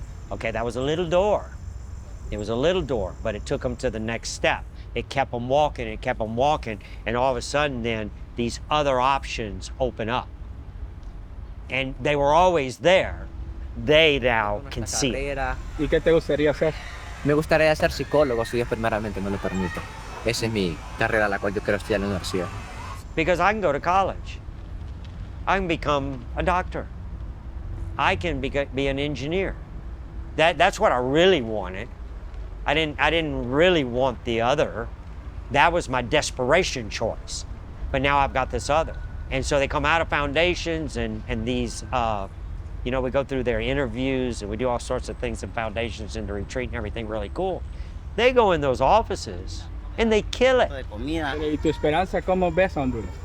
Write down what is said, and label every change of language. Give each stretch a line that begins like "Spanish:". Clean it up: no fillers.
English: Okay, that was a little door. It was a little door, but it took them to the next step. It kept them walking, and all of a sudden then these other options open up. And they were always there, they now can see it.
Spanish: ¿Y qué te gustaría hacer? Me gustaría ser psicólogo si Dios primeramente me lo permite. Esa es mi carrera, la cual yo quiero estudiar en la universidad.
English: Because I can go to college. I can become a doctor. I can be an engineer. That's what I really wanted. I didn't really want the other. That was my desperation choice. But now I've got this other. And so they come out of foundations and these, we go through their interviews and we do all sorts of things in foundations and the retreat and everything really cool. They go in those offices and they kill it.
Spanish: ¿Y tu esperanza cómo ves a Honduras?